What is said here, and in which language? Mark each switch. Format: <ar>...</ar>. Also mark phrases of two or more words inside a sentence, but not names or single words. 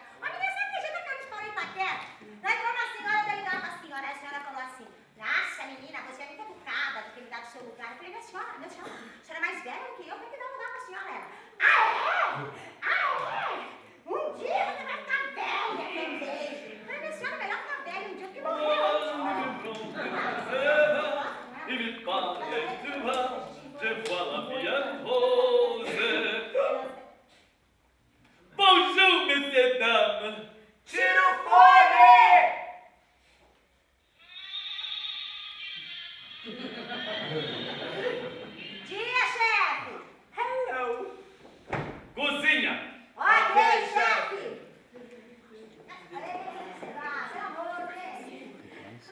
<pt>Mas ninguém sabe que jeito aquela história em Itaquera. Daí entrou uma senhora, daí ligava pra senhora, aí a senhora falou assim, nossa, menina, você é muito educada, de ter me dado o seu lugar. Eu falei, minha senhora, a senhora é mais velha que eu, tem que dar um lugar pra senhora. Ela, ah, é? Ah, é? Um dia você vai ficar velha, meu beijo. Eu falei, minha senhora, é melhor ficar velha um dia do que morrer</pt> <fr>Il me parle de moi, je vois la vie en rose. Bonjour, messieurs, dames.</fr> <pt>Tira o fone! Dia, chefe! Hello. Cozinha. Ok, chefe! Pelo amor de Deus!</pt>